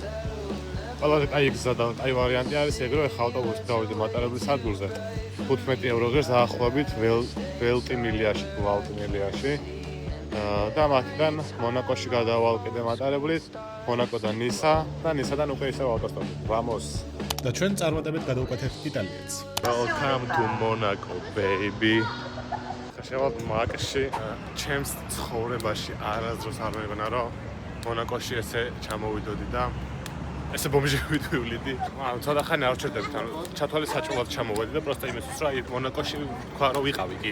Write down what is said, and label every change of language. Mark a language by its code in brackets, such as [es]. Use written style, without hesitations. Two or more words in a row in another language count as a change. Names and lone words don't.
[ka] ყველაზე კაი გზა და კაი ვარიანტი არის ეგ, რომ ეხა ავტობუსით გავიდე მატარებლის სადგურზე. 15 ევროზე დაახლოებით ველტიმილიაში თუ ვალტიმილიაში. და მათგან მონაკოში გადავალ კიდე მატარებლით, მონაკოდან ნისადან უკვე ისევ ავტოსტოპი. Vamos. და ჩვენ წარმატებით გადავკვეთებთ იტალიეთს. [en] Welcome to Monaco, baby. [ka] ხაშევად მაკში, ჩემს ცხოვრებაში არასდროს არ მეგონა, რომ მონაკოში ესე ჩამოვიდოდი და ესე ბომჟები ვივლიდი. ანუ ცოტა ხანი არ ვჩერდებით, ანუ ჩათვალე საჭმელად ჩამოვედი და პროსტა იმისთვის, რომ აი მონაკოში თქვა რომ ვიყავი კი.